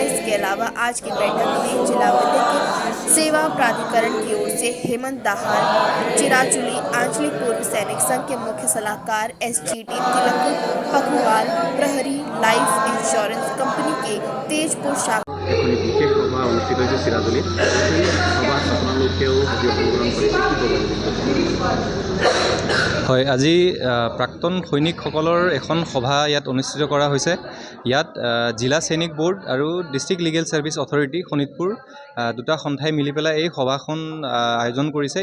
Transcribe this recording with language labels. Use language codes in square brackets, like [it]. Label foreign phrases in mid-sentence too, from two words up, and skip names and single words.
[hi] इसके अलावा आज की बैठक में जिला विधिक सेवा प्राधिकरण की ओर से हेमंत दाहार, चिराजुली आंचलिक पूर्व सैनिक संघ के मुख्य सलाहकार SGT तिलक पखुवाल, प्रहरी लाइफ इंश्योरेंस कंपनी के तेजपुर शाखा [as] এখন বিশেষ সভা অনুষ্ঠিত হৈছে চিৰাজুলীত। সভাত আপোনালোকেও আজি অংশগ্ৰহণ কৰিছে, কি ক'ব? হয়, আজি প্ৰাক্তন সৈনিকসকলৰ এখন সভা ইয়াত অনুষ্ঠিত কৰা হৈছে। ইয়াত জিলা সৈনিক বোৰ্ড আৰু ডিষ্ট্ৰিক্ট লিগেল ছাৰ্ভিচ অথৰিটি শোণিতপুৰ দুটা সন্থাই মিলি পেলাই এই সভাখন আয়োজন কৰিছে।